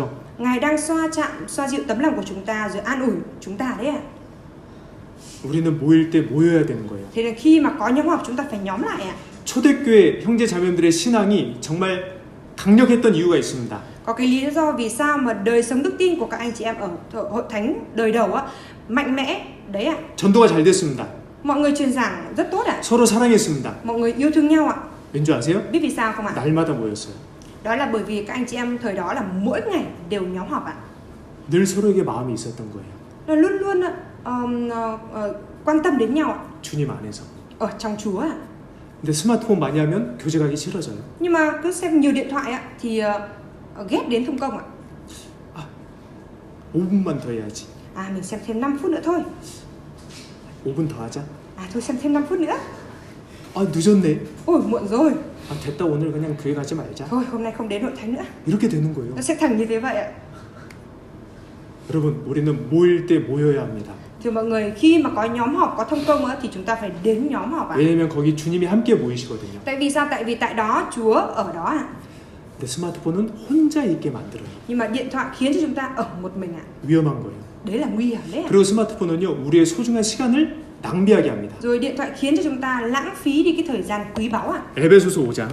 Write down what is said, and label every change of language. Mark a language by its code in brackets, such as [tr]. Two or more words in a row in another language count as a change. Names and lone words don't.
[vi] Ngài đang xoa dịu tấm lòng của chúng ta rồi an ủi chúng ta đấy ạ. [ko] 우리는 모일 때 모여야 되는 거예요. [vi] Thế nên khi mà có nhóm họp chúng ta phải nhóm lại ạ. [ko] 초대교회 형제 자매들의 신앙이 정말 강력했던 이유가 있습니다. [vi] Có cái lý do vì sao mà đời sống đức tin của các anh chị em ở hội thánh đời đầu á mạnh mẽ đấy ạ. [ko] 전도가 잘 됐습니다. [vi] Mọi người truyền giảng rất tốt ạ. [ko] 서로 사랑했습니다. [vi] Mọi người yêu thương nhau ạ. [ko] 왠지 아세요? [vi] Biết vì sao không ạ? [ko] 날마다 모였어요. [vi] Đó là bởi vì các anh chị em thời đó là mỗi ngày đều nhóm họp ạ. [ko] 늘 서로에게 마음이 있었던 거예요. [vi] Là luôn luôn quan tâm đến nhau ạ. [ko] 주님 안에서. [vi] Ở trong Chúa ạ. [ko] 근데 스마트폰 많이 하면 교제 가기 싫어져요. [vi] Nhưng mà cứ xem nhiều điện thoại ạ thì ghét đến thông công ạ. [ko] 5분만 더 해야지. [vi] Mình xem thêm 5 phút nữa thôi. [ko] 5분 더 하자. [vi] Thôi xem thêm 5 phút nữa. [ko] 늦었네. [vi] Ôi muộn rồi. [ko] 됐다 오늘 그냥 교회 가지 말자. [vi] Thôi hôm nay không đến hội thánh nữa. [ko] 이렇게 되는 거예요. [vi] Nó sẽ thành như thế vậy ạ. [ko] 여러분, 우리는 모일 때 모여야 합니다. [vi] Thì mọi người khi mà có nhóm họp có thông công thì chúng ta phải đến nhóm họp ạ. [ko] 왜냐면 거기 주님이 함께 모이시거든요. [vi] Tại vì sao? Tại vì tại đó Chúa ở đó ạ. [ko] 근데 스마트폰은 혼자 있게 만들어요. [vi] Nhưng mà điện thoại khiến cho chúng ta ở một mình ạ. [ko] 위험한 거예요. [vi] Đấy là nguy hiểm đấy ạ. [ko] 그리고 스마트폰은요, 우리의 소중한 시간을 낭비하게 합니다. [vi] Rồi điện thoại khiến cho chúng ta lãng phí đi cái thời gian quý báu ạ. [ko] 에베소서 5장